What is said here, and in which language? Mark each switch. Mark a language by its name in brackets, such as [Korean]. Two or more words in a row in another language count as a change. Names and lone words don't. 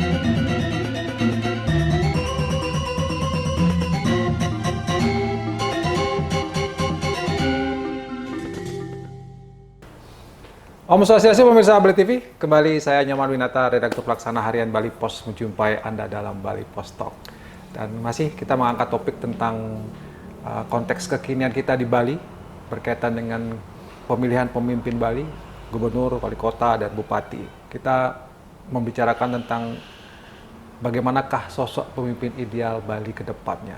[Balinese] Om Swastiastu [Indonesian] pemirsa Bali TV, kembali saya Nyoman Winata, redaktur pelaksana harian Bali Pos menjumpai Anda dalam Bali Pos Talk. Dan masih kita mengangkat topik tentang konteks kekinian kita di Bali berkaitan dengan pemilihan pemimpin Bali, gubernur, wali kota, dan bupati. Kita membicarakan tentang bagaimanakah sosok pemimpin ideal Bali ke depannya.